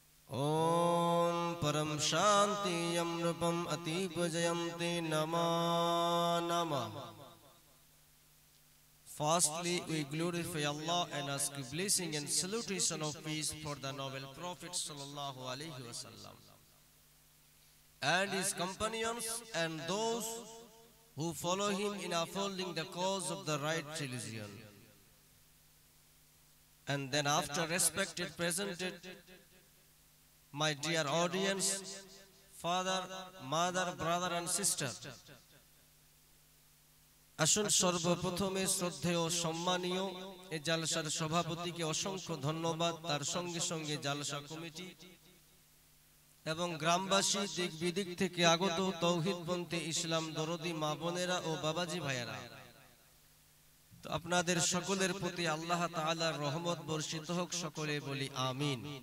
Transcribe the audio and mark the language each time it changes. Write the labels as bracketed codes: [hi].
[sa] ॐ परम शांति अमृतम अतिपजयन्ते नमो नमः। [en] Firstly, we glorify Allah and ask blessing and salutation of peace for the noble Prophet sallallahu alaihi wasallam and his companions and those who follow him in upholding the cause of the right religion. And then after respected presented, my dear audience, father, mother, brother and sister, [bn] আসুন সর্বপ্রথমে শ্রদ্ধেয় সম্মানীয় এই জালসার সভাপতিকে অসংখ্য ধন্যবাদ, তার সঙ্গে সঙ্গে জালসা কমিটি এবং গ্রামবাসী দিক বিদিক থেকে আগত তৌহিদপন্থী ইসলাম দরদি মা বোনেরা ও বাবাজি ভাইয়েরা, তো আপনাদের সকলের প্রতি আল্লাহ তাআলার রহমত বর্ষিত হোক, সকলে বলি আমিন।